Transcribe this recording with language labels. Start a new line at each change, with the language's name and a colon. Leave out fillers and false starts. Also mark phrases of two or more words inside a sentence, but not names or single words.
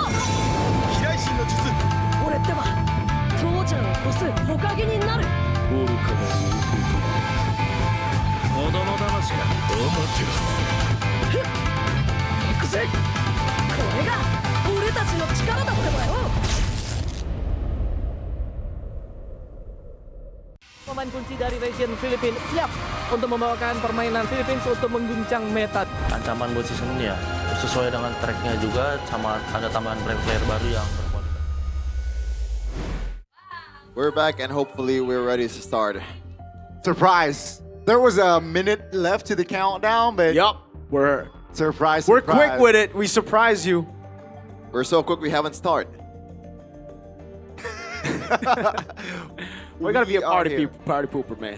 Japanese: 飛来神の術。俺ってば父ちゃんを越す火影になる。愚かな子供騙しか。行くぜ。これが俺たちの力だってばよ。
Indonesian: Pemain kunci dari region Filipina siap untuk membawakan permainan Philippines untuk mengguncang meta. Ancaman buat season ini ya, sesuai dengan tracknya juga, sama ada tambahan player baru yang berkualitas.
English: We're back and hopefully we're ready to start. Surprise! There was a minute left to the countdown, but we're surprise. We're quick with it. We surprise you. We're so quick we haven't started. We gotta be a party pooper, man.